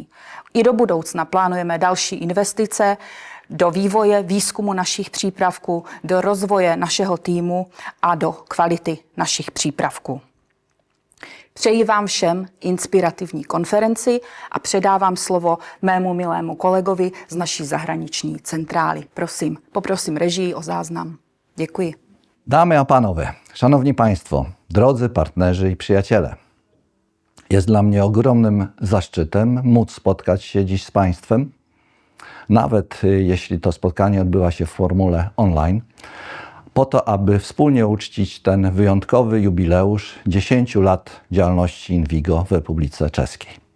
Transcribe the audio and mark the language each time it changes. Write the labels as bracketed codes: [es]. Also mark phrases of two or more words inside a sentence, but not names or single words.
[cs] I do budoucna plánujeme další investice do vývoje, výzkumu našich přípravků, do rozvoje našeho týmu a do kvality našich přípravků. Přeji vám všem inspirativní konferenci a předávám slovo mému milému kolegovi z naší zahraniční centrály. Poprosím režii o záznam. Děkuji. [pl] Dámy a panowie, szanowni państwo, drodzy partnerzy i przyjaciele. Jest dla mnie ogromnym zaszczytem móc spotkać się dziś z państwem, nawet jeśli to spotkanie odbywa się w formule online, po to, aby wspólnie uczcić ten wyjątkowy jubileusz 10 lat działalności Invigo w Republice Czeskiej.